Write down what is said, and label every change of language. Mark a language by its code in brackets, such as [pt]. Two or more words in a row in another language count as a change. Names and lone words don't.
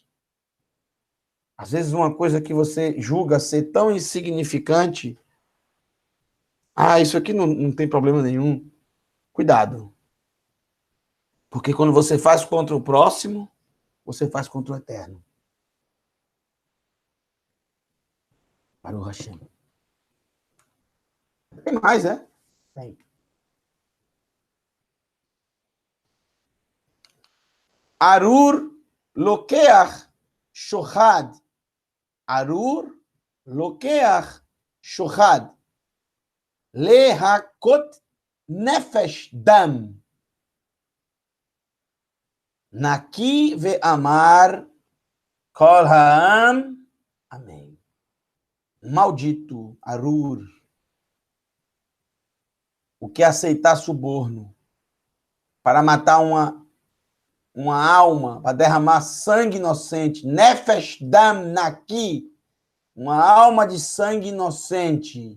[pt] Às vezes uma coisa que você julga ser tão insignificante, isso aqui não tem problema nenhum. Cuidado. Porque quando você faz contra o próximo, você faz contra o eterno. [he] ברוך השם. [pt] Tem mais, né? Tem. [he] ארור לוקח שוחד. ארור לוקח שוחד. להכות נפש דם. נקי ואמר כל העם. [pt] Amém. Maldito, Arur, o que aceitar suborno para matar uma alma, para derramar sangue inocente, [he] נפש דם נקי, [pt] uma alma de sangue inocente.